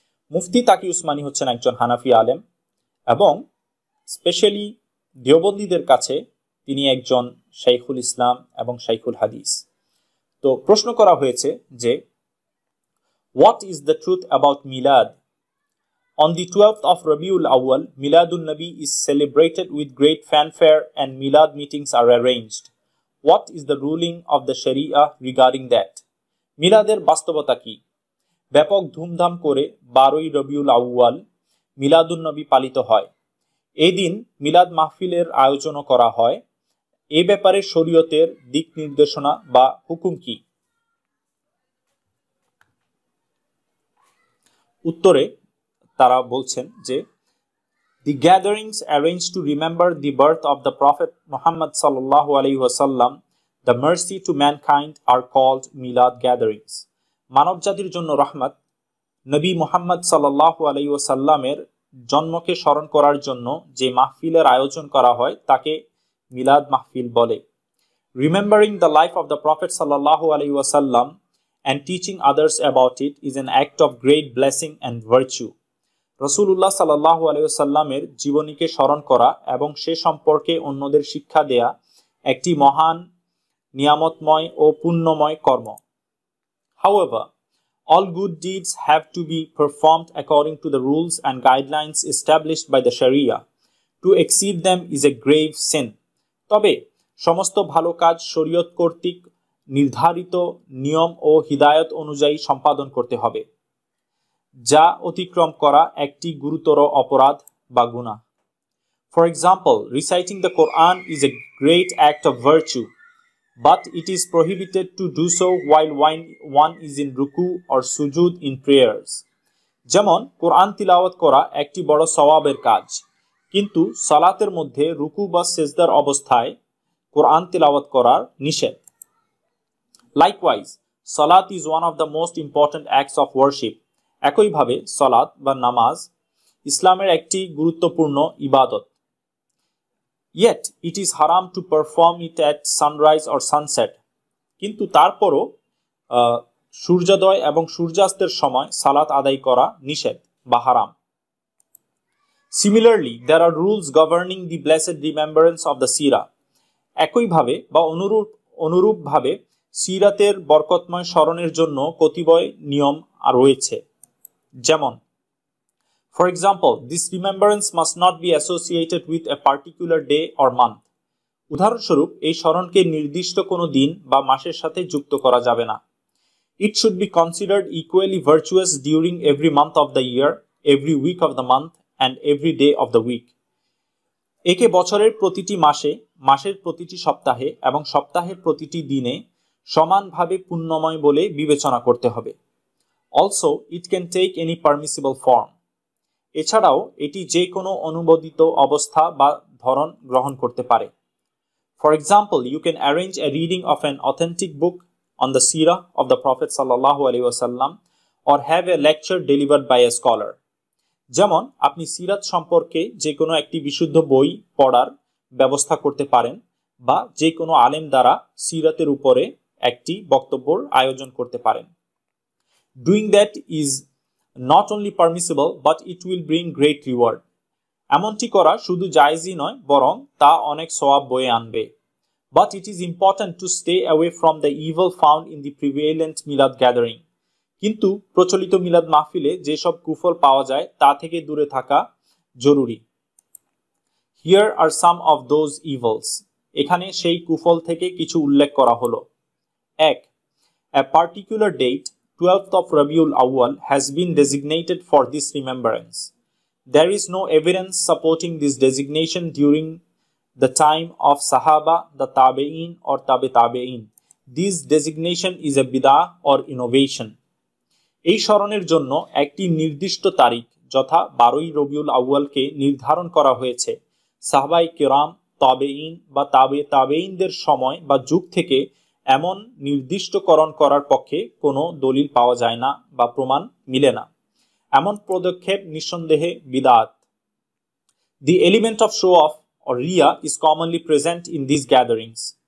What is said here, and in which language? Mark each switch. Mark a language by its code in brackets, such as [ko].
[bn] মুফতি তাকি উসমানী হচ্ছেন একজন হানাফি আলেম এবং স্পেশালি দেওবন্দীদের কাছে তিনি একজন শাইখুল ইসলাম এবং শাইখুল হাদিস। তো প্রশ্ন করা হয়েছে যে [en] What is the truth about Milad? On the 12th of Rabiul Awwal, Miladun Nabi is celebrated with great fanfare and Milad meetings are arranged. What is the ruling of the Sharia regarding that? [bn] মিলাদের বাস্তবতা কি? ব্যাপক ধুমধাম করে 12ই রবিউল আউয়াল মিলাদুন নবী পালিত হয়। এই দিন মিলাদ মাহফিলের আয়োজনও করা হয়। এই ব্যাপারে শরীয়তের দিক নির্দেশনা বা হুকুম কি? উত্তরে তারা বলছেন যে [en] The gatherings arranged to remember the birth of the Prophet Muhammad sallallahu alaihi wasallam, the mercy to mankind, are called Milad gatherings. [bn] মানব জাতির জন্য রহমত নবী মুহাম্মদ সাল্লাল্লাহু আলাইহি ওয়াসাল্লামের জন্মকে স্মরণ করার জন্য যে মাহফিলের আয়োজন করা হয় তাকে মিলাদ মাহফিল বলে। [en] Remembering the life of the Prophet sallallahu alaihi wasallam and teaching others about it is an act of great blessing and virtue. [bn] রাসূলুল্লাহ সাল্লাল্লাহু আলাইহি ওয়াসাল্লামের জীবনীকে স্মরণ করা এবং সে সম্পর্কে অন্যদের শিক্ষা দেয়া একটি মহান নিয়ামতময় ও পুণ্যময় কর্ম। [en] However, all good deeds have to be performed according to the rules and guidelines established by the Sharia. To exceed them is a grave sin. [bn] তবে সমস্ত ভালো কাজ শরীয়ত কর্তৃক নির্ধারিত নিয়ম ও হিদায়াত অনুযায়ী সম্পাদন করতে হবে, যা অতিক্রম করা একটি গুরুতর অপরাধ বা গুনাহ। [en] For example, reciting the Quran is a great act of virtue, but it is prohibited to do so while one is in ruku or sujud in prayers. [bn] যেমন কোরআন তিলাওয়াত করা একটি বড় সওয়াবের কাজ, কিন্তু সালাতের মধ্যে রুকু বা সেজদার অবস্থায় কোরআন তিলাওয়াত করার নিষেধ। [en] Likewise, salat is one of the most important acts of worship. [bn] একইভাবে সালাত বা নামাজ ইসলামের একটি গুরুত্বপূর্ণ ইবাদত। [en] Yet it is haram to perform it at sunrise or sunset. [bn] কিন্তু তারপরও সূর্যোদয় এবং সূর্যাস্তের সময় সালাত আদায় করা নিষেধ বা হারাম। [en] Similarly, there are rules governing the blessed remembrance of the Sirah. [bn] একইভাবে বা অনুরূপভাবে সিরাতের বরকতময় স্মরণের জন্য কতিপয় নিয়ম রয়েছে। [en] যেমন For example, this remembrance must not be associated with a particular day or month. [bn] উদাহরণস্বরূপ এই স্মরণকে নির্দিষ্ট কোনো দিন বা মাসের সাথে যুক্ত করা যাবে না। [en] It should be considered equally virtuous during every month of the year, every week of the month, and every day of the week. [bn] একে বছরের প্রতিটি মাসে, মাসের প্রতিটি সপ্তাহে এবং সপ্তাহের প্রতিটি দিনে সমানভাবে পুণ্যময় বলে বিবেচনা করতে হবে। [en] Also, it can take any permissible form. [bn] এছাড়াও এটি যে কোনো অনুমোদিত অবস্থা বা ধরন গ্রহণ করতে পারে। [en] For example, you can arrange a reading of an authentic book on the seerah of the Prophet sallallahu alaihi wasallam or have a lecture delivered by a scholar. [bn] যেমন আপনি সিরাত সম্পর্কে যে কোনো একটি বিশুদ্ধ বই পড়ার ব্যবস্থা করতে পারেন বা যে কোনো আলেম দ্বারা সিরাতের উপরে একটি বক্তব্যের আয়োজন করতে পারেন। [en] Doing that is not only permissible but it will bring great reward. [bn] এমনটি করা শুধু জায়েজই নয়, বরং তা অনেক সওয়াব বয়ে আনবে। [en] But it is important to stay away from the evil found in the prevalent milad gathering. [bn] কিন্তু প্রচলিত মিলাদ মাহফিলে যেসব কুফল পাওয়া যায় তা থেকে দূরে থাকা জরুরি। [en] Here are some of those evils. [bn] এখানে সেই কুফল থেকে কিছু উল্লেখ করা হলো। [en] 1. A particular date, 12th of Rabiul Awwal, has been designated for this remembrance. There is no evidence supporting this designation during the time of Sahaba, the Tabe'in or Tabe Tabe'in. This designation is a bid'ah or innovation. [bn] এই স্মরণের জন্য একটি নির্দিষ্ট তারিখ যথা 12ই রবিউল আউয়ালকে নির্ধারণ করা হয়েছে। সাহাবাই কেরাম, তাবেঈন বা তাবে তাবেঈনদের সময় বা যুগ থেকে এমন নির্দিষ্টকরণ করার পক্ষে কোনো দলিল পাওয়া যায় না বা প্রমাণ মিলে না। এমন পদক্ষেপ নিঃসন্দেহে বিদআত। [en] The element of show off or রিয়া is commonly present in these gatherings.